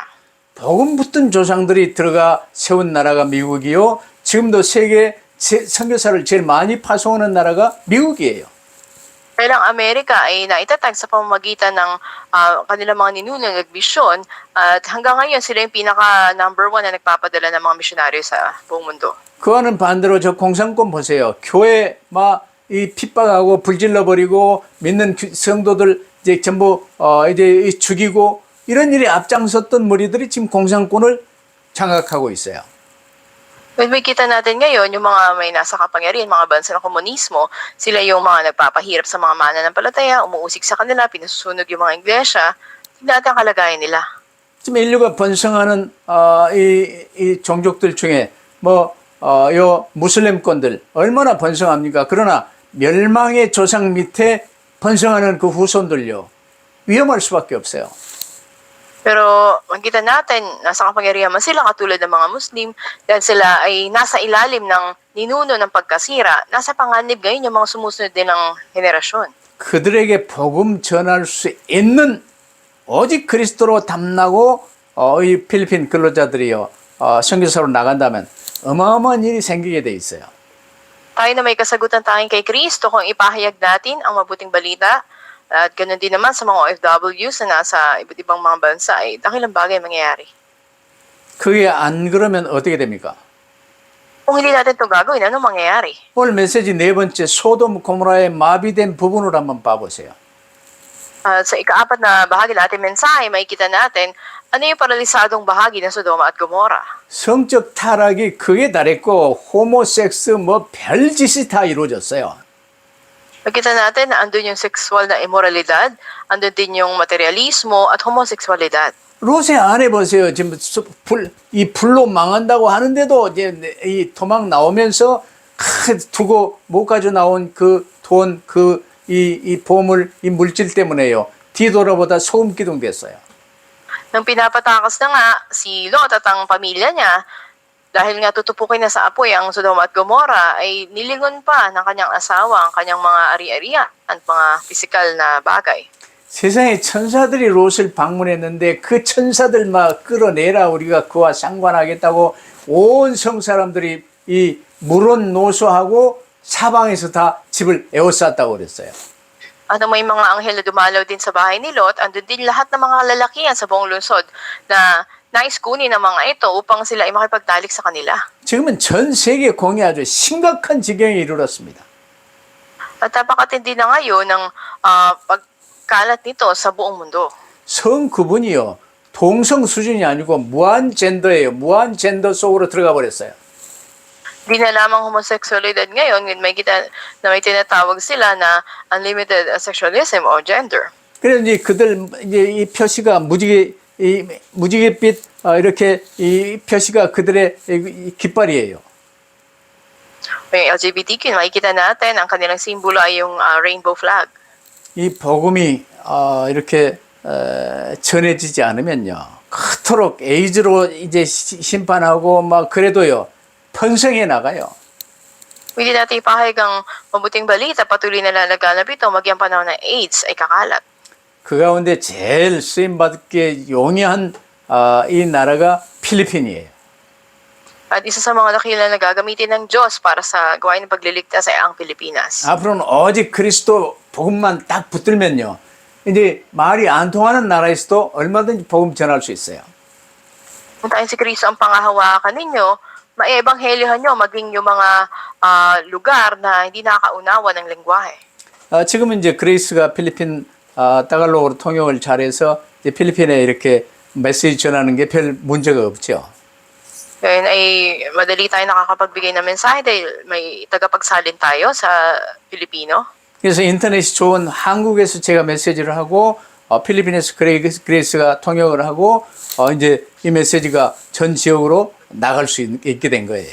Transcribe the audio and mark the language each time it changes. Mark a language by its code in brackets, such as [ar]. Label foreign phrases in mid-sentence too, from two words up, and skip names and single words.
[ko] 복음 붙든 조상들이 들어가 세운 나라가 미국이요. 지금도 세계 선교사를 제일 많이 파송하는 나라가 미국이에요. [tl] Dahil ang Amerika ay naitatag sa pamamagitan ng kanilang mga ninunong at bisyon at hanggang ngayon sila yung pinaka number 1 na nagpapadala ng mga misyonaryo sa buong mundo. [ko] 그와는 반대로 저 공산권 보세요. 교회 막 이 핍박하고 불질러 버리고 믿는 성도들 이제 전부 이제 죽이고 이런 일에 앞장섰던 무리들이 지금 공산권을 장악하고 있어요. [tl] When may kita natin ngayon, yung mga may nasa kapangyarihan, mga bansa ng komunismo, sila yung mga nagpapahirap sa mga mananampalataya, umuusik sa kanila, pinasusunog yung mga iglesia. Tingnan natin ang kalagayan nila. [ko] 지금 인류가 번성하는 이 종족들 중에 요 무슬림권들 얼마나 번성합니까? 그러나 멸망의 조상 밑에 번성하는 그 후손들요. 위험할 수밖에 없어요. [tl] Pero makita natin, nasa kapangyarihan man sila katulad ng mga Muslim dahil sila ay nasa ilalim ng ninuno ng pagkasira. Nasa panganib ngayon yung mga sumusunod din ng henerasyon. [ko] 그들에게 복음 전할 수 있는 오직 그리스도로 담나고 이 필리핀 근로자들이요 선교사로 나간다면 어마어마한 일이 생기게 돼 있어요. [tl] Tayo na may kasagutan tanging kay Kristo kung ipahayag natin ang mabuting balita. At ganoon din naman sa mga OFWs na nasa iba't ibang mga bansa ay dakilang bagay mangyayari. [ko] 그게 안 그러면 어떻게 됩니까? [tl] Kung hindi natin ito gagawin, ano mangyayari? [ko] 오늘 메시지 네 번째 소돔 고모라의 마비된 부분을 한번 봐보세요. [tl] Sa ikaapat na bahagi natin mensahe, makikita natin ano yung paralisadong bahagi ng Sodoma at Gomora. [ko] 성적 타락이 극에 달했고 호모섹스 별짓이 다 이루어졌어요. [tl] Makita natin na andun yung sexual na immoralidad, andun din yung materialismo at homosexualidad. [ko] 롯의 아내 보세요. 지금 이 불로 망한다고 하는데도 이제 이 도망 나오면서 두고 못 가져 나온 그 돈, 이 보물, 이 물질 때문에요. 뒤돌아보다 소금 기둥 됐어요. [tl] Nang pinapatakas na nga si Lot at ang pamilya niya, dahil nga tutupukin na sa apoy ang Sodoma at Gomora, ay nilingon pa ng kanyang asawa ang kanyang mga ari-arian at mga pisikal na bagay. [ko] 세상에 천사들이 롯을 방문했는데 그 천사들 막 끌어내라 우리가 그와 상관하겠다고 온 성 사람들이 이 물론 노소하고 사방에서 다 집을 에워쌌다고 그랬어요. [tl] At may mga anghel na dumalaw din sa bahay ni Lot, andun din lahat ng mga lalakihan sa buong lungsod na nais kunin ng mga ito upang sila ay makipagtalik sa kanila. [ko] 지금은 전 세계 공이 아주 심각한 지경에 이르렀습니다. [tl] At napakatindi na ngayon ng pagkalat nito sa buong mundo. [ko] 성 그분이요. 동성 수준이 아니고 무한 젠더예요. 무한 젠더 속으로 들어가 버렸어요. [tl] Di na lamang homosexualidad ngayon, may kita na may tinatawag sila na [en] unlimited sexualism [tl] o gender. [ko] 그래서 이제 그들 이제 이 표시가 무지갯빛 이렇게 이 표시가 그들의 이 깃발이에요. [tl] May LGBTQ, makikita natin ang kanilang simbolo ay yung [en] rainbow flag. [ko] 이 복음이 이렇게 전해지지 않으면요, 그토록 에이즈로 이제 심판하고 막 그래도요 번성해 나가요. [tl] Hindi natin ipahayag ang mabuting balita, patuloy na lalaganap ito, magyang panahon ng AIDS ay kakalat. [ko] 그 가운데 제일 쓰임받게 용이한 이 나라가 필리핀이에요. [tl] At isa sa mga dakila na gagamitin ng Diyos para sa gawain ng pagliligtas ay ang Pilipinas. [ko] 앞으로는 오직 그리스도 복음만 딱 붙들면요, 이제 말이 안 통하는 나라에서도 얼마든지 복음 전할 수 있어요. [tl] Kung tayong si Kristo ang pangahawakan ninyo, maebanghelyohan nyo maging yung mga lugar na hindi nakakaunawa ng lengguwahe. [ko] 지금은 이제 그레이스가 필리핀 따갈로그로 통역을 잘해서 이제 필리핀에 이렇게 메시지 전하는 게 별 문제가 없죠. [tl] Ngayon ay madali tayo nakakapagbigay ng mensahe dahil may tagapagsalin tayo sa Pilipino. [ko] 그래서 인터넷이 좋은 한국에서 제가 메시지를 하고 필리핀에서 그레이스가 통역을 하고 이제 이 메시지가 전 지역으로 나갈 수 있게 된 거예요.